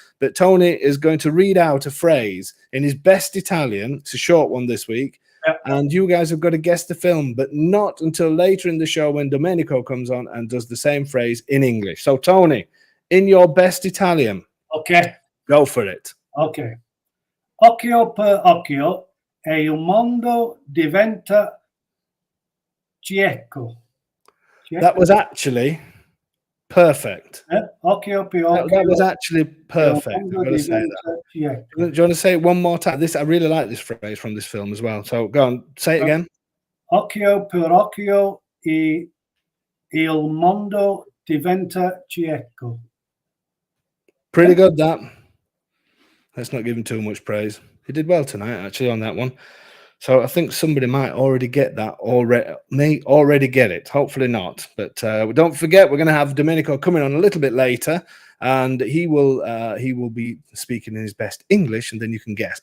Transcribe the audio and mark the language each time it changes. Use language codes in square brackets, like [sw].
[en] But Tony is going to read out a phrase in his best Italian. It's a short one this week. Yep. And you guys have got to guess the film, but not until later in the show when Domenico comes on and does the same phrase in English. So Tony, in your best Italian, Okay. go for it. Ok. [it] Occhio per occhio e il mondo diventa cieco. [en] That was actually perfect. [it] Occhio per occhio. [en] That was actually perfect. [it] e il [en] I've [it] mondo [en] got to say that. [it] diventa cieco. [en] Do you want to say it one more time? I really like this phrase from this film as well. So go on, say it again. [it] Occhio per occhio e il mondo diventa cieco. [en] Pretty good, that. Let's not give him too much praise. He did well tonight, actually, on that one. So I think somebody might already get that, may already get it. Hopefully not. But don't forget, we're going to have Domenico coming on a little bit later, and he will be speaking in his best English, and then you can guess.